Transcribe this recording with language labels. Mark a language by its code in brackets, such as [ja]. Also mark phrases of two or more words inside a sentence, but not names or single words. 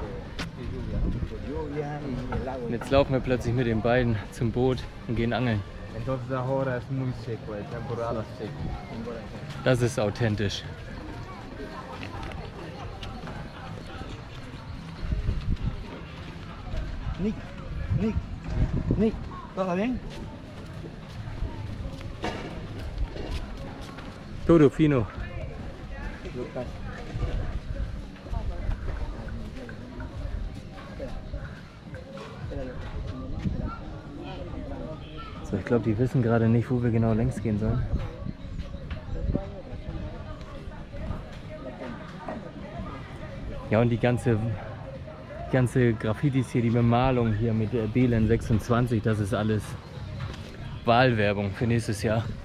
[de] Und jetzt laufen wir plötzlich mit den beiden zum Boot und gehen angeln. Das ist authentisch. [es] Nick, ¿todo bien? Todo fino. [de] So, ich glaube, die wissen gerade nicht, wo wir genau längs gehen sollen. Ja, und die ganze Graffitis hier, die Bemalung hier mit der BLN 26, das ist alles Wahlwerbung für nächstes Jahr.